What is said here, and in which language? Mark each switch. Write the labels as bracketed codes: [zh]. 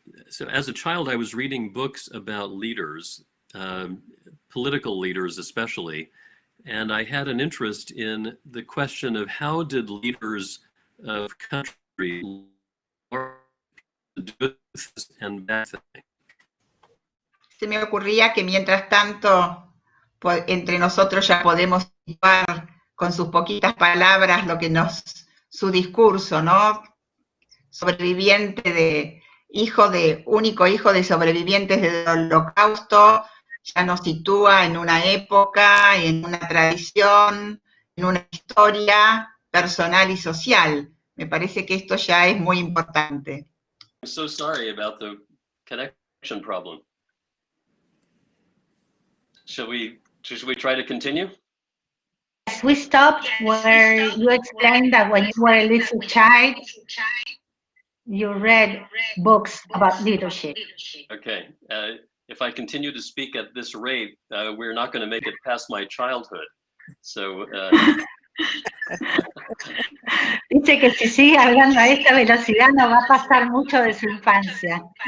[en] So as a child, I was reading books about leaders, political leaders especially, and I had an interest in the question of how did leaders of countries do good and bad things. [es] Se me ocurría que mientras tanto, entre nosotros ya podemos situar con sus poquitas palabras lo que su discurso, ¿no? Sobreviviente único hijo de sobrevivientes del Holocausto, ya nos sitúa en una época, en una tradición, en una historia personal y social. Me parece que esto ya es muy importante. [en] I'm so sorry about the connection problem. Should we try to continue? Yes, we stopped where you explained that when you were a little child, you read books about leadership. Okay. If I continue to speak at this rate, we're not going to make it past my childhood. So. [es] Dice que si sigue hablando a esta velocidad no va a pasar mucho de su infancia.